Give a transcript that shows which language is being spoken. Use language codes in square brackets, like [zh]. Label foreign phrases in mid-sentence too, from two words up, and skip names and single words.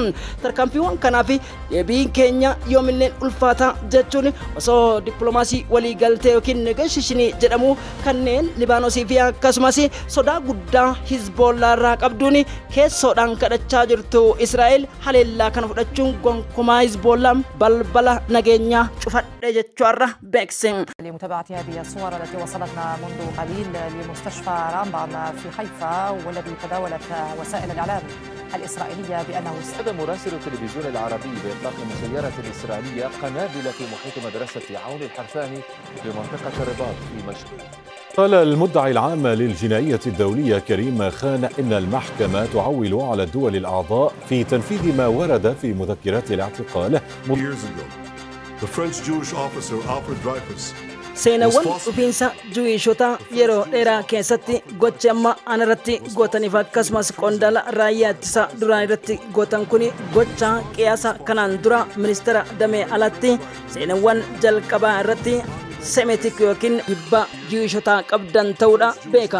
[om] Tarkaanfiiwwan kanaaf deebiin keenya yoomilleen ulfaata jechuun osoo dippiloomaasii waliigaltee yookiin negooshiishinii jedhamu kanneen Libaanosii fi akkasumas sodaa guddaa Hizbollaa irraa qabduun keessoodhaan kadhachaa jirtu Israa'el haleellaa kana fudhachuun gonkumaa Hizbollaan balbala nageenyaa cufadhe jechuudha beeksin. [ar] لمتابعة هذه الصور التي وصلتنا منذ قليل لمستشفى رامبام في حيفا والذي تداولت وسائل الإعلام الإسرائيلية بأنه هذا مراسل التلفزيون العربي بإطلاق مسيرة إسرائيلية قنابل في محيط مدرسة عون الحرفاني بمنطقة الرباط في مشهد. قال المدعي العام للجنائية الدولية كريم خان إن المحكمة تعول على الدول الأعضاء في تنفيذ ما ورد في مذكرات الاعتقال. [om] seenawwan dhufiinsa Juwiishota yeroo dheeraa keessatti gocha amma anarratti gootaniif akkasumas qondaala raayyaa ittisa duraan irratti gootan kun gocha qiyaasa kanaan dura ministeera damee alatti seenawwan jalqabaa irratti semetik yookiin hibba jiishota qabdan ta'uudha beeka.